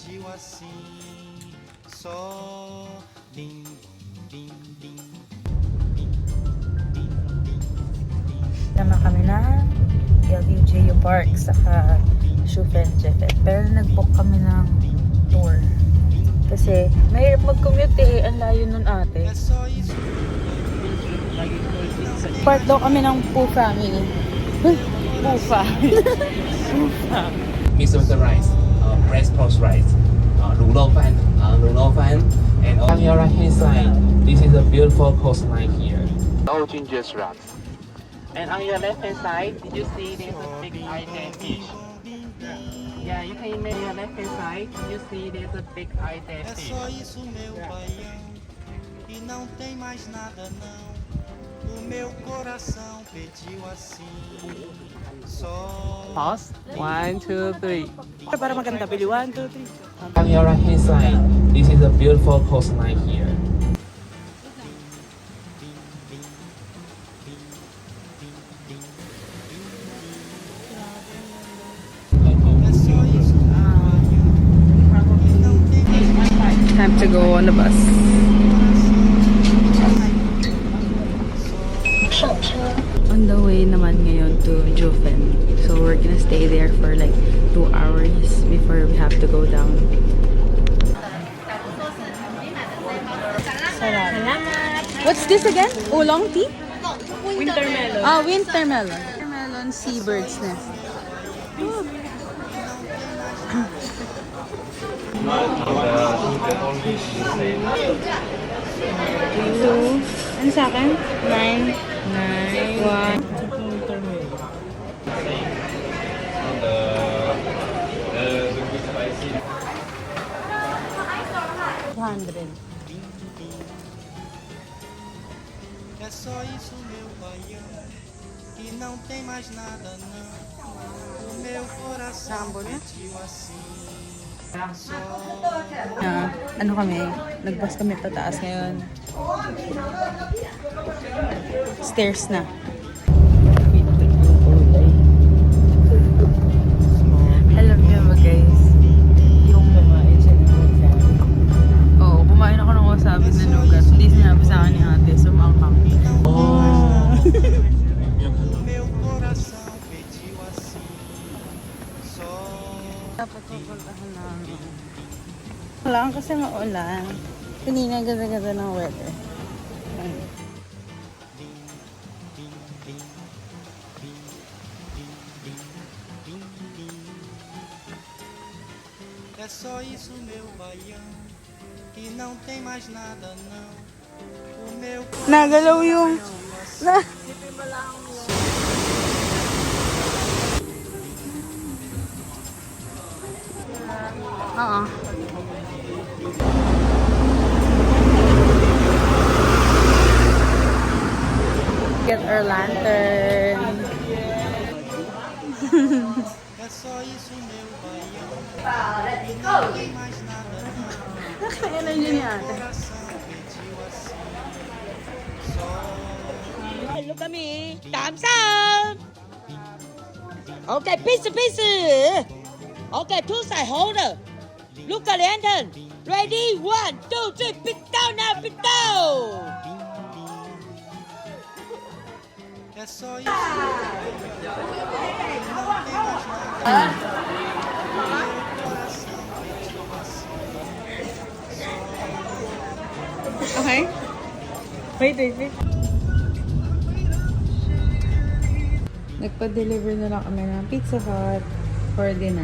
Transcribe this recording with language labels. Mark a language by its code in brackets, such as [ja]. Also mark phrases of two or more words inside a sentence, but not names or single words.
[tl] Tama kami na LUJU Park saka Schufen Jefe. Pero nag-book kami ng tour. Kasi mahirap mag-commute eh. Ang layo nun ate. Part daw kami ng Poo family. Pufa. Pufa. [en] Mix with the rice, braised pork rice, [zh] 卤肉饭, [en] and on your right hand side, this is a beautiful coastline here. All ginger wraps. And on your left hand side, did you see there's a big eye fish? Yeah, you can imagine your left hand side, did you see there's a big eye fish? [pt] Só isso, meu baião, e não tem mais nada não. O meu coração pediu assim. Só. [en] Pause. 1, 2, 3. [tl] Para maganda, [en] Billy. 1, 2, 3. On your right hand side, this is a beautiful coastline here. Time to go on the bus. On the way [tl] naman ngayon to Jufen. [en] So we're gonna stay there for like 2 hours before we have to go down. Salamat. What's this again? Oolong tea? Winter melon. Ah, winter melon. Winter melon seabird's nest. [tl] Ano sa akin? 9. 1. 200. [pt] É só isso, meu baião, que não tem mais nada não. O meu coração pediu assim. [tl] Ano kami? Nagbus kami pataas ngayon. Stairs na. Alam niyo ba guys, yung kumain ako ng wasabi na nougat. Hindi sinabi sa akin ni ate, sumakang. [pt] O meu coração pediu assim. Só. [tl] Dapat pupuntahan namin. Wala kasi maulan. Kanina ganda-ganda ng weather. Ayun. [pt] É só isso, meu baião, que não tem mais nada não. O meu [tl] Nagalaw yung... Oo. [en] Get our lantern. [pt] é só isso, meu baião, que não tem mais nada não. [tl] Kaya na yun ni ate. [pt] Coração pediu assim. [en] Look at me. Thumbs up. Okay, peace. Okay, two side holder. Look at lantern. Ready? 1, 2, 3. Pick down now. Pick down. [pt] É só isso, meu baião, que não tem mais nada. [en] Okay? Wait. [tl] Nagpa-deliver na lang kami ng Pizza Hut [en] for dinner.